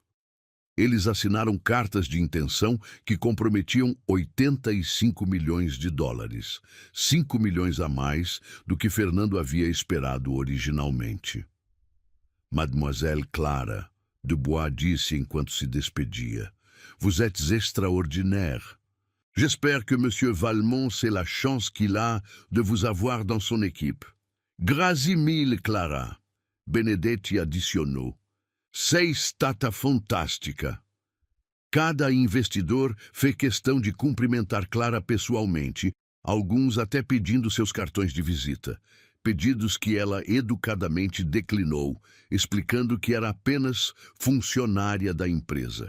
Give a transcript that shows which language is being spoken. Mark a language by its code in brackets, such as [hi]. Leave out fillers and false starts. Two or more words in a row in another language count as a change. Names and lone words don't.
[pt] Eles assinaram cartas de intenção que comprometiam 85 milhões de dólares, 5 milhões a mais do que Fernando havia esperado originalmente. Mademoiselle Clara Dubois disse enquanto se despedia. [fr] Vous êtes extraordinaire. J'espère que Monsieur Valmont sait la chance qu'il a de vous avoir dans son équipe. [it] Grazie mille, Clara. [pt] Benedetti adicionou. [it] Sei stata fantástica. [pt] Cada investidor fez questão de cumprimentar Clara pessoalmente, alguns até pedindo seus cartões de visita. Pedidos que ela educadamente declinou, explicando que era apenas funcionária da empresa.